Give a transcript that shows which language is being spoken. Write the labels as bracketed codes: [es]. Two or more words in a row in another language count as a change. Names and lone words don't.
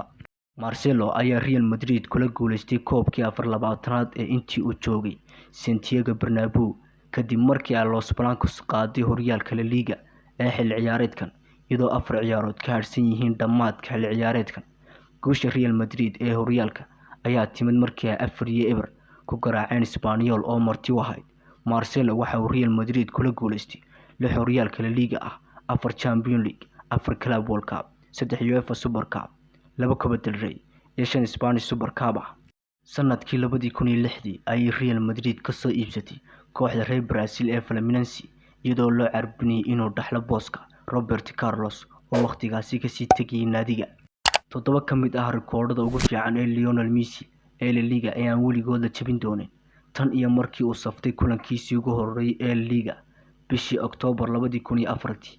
[so] Marcelo ayaa Real Madrid kula guuleystay koobkii 24aad ee intii uu joogay Santiago Bernabeu kadib markii ay Los Blancos qaaday horyaalka La Liga ee xilli ciyaareedkan iyadoo 4 ciyaarood ka harsan yihiin dhamaadka xilli ciyaareedkan. Guusha Real Madrid ee horyaalka ayaa timid markii ay 4-0 ku garaaceen Espanyol oo marti u ahayd. Marcelo waxa uu Real Madrid kula guuleystay 6 horyaalka La Liga ah, 4 Champions League, 4 Club World Cup, 3 UEFA Super Cup, 2 Copa del Rey iyo 5 Spanish Super Cup. Sanadkii 2006 ayay Real Madrid ka soo iibsatay kooxda reer Brazil ee Fluminense iyadoo loo carbinayay inuu dhaxlo booska Roberto Carlos oo waqtigaasi ka sii tagay naadiga. 7 ka mid ah rikoodhada ugu fiican ee Lionel Messi ee La Liga ayaan weligood la jebin doonin tan iyo markii uu saftay kulankiisii ugu horeeyay ee La Liga bishii Oktoobar 2004.